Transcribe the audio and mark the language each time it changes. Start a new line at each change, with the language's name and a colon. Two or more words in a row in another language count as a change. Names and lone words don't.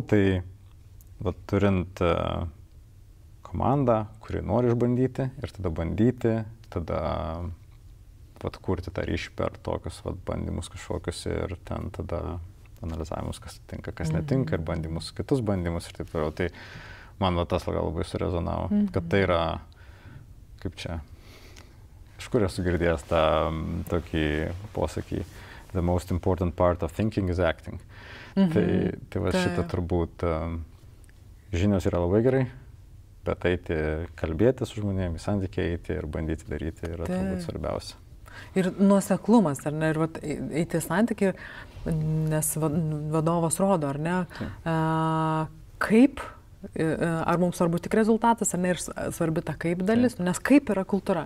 Lithuanian: Tai vat, turint komandą, kuri nori išbandyti ir tada bandyti, tada vat, kurti tą ryšį per tokius vat, bandymus kažkokius ir ten tada analizavimus, kas tinka, kas netinka ir bandymus, kitus bandymus ir taip toliau. Tai man va, tas labai surezonavo, kad tai yra, kaip čia, iš kur esu girdėjęs tą tokį posakį,
English: the most important part of thinking is acting.
Lithuanian: Tai va šitą turbūt žinios yra labai gerai, bet eiti kalbėti su žmonėmis, santykiai eiti ir bandyti daryti yra turbūt svarbiausia. Ir nuoseklumas, ar ne, ir vat, eiti santykiai, nes vadovas rodo, ar ne, kaip, ar mums svarbu tik rezultatas, ar ne, ir svarbi ta kaip dalis, nes kaip yra kultūra.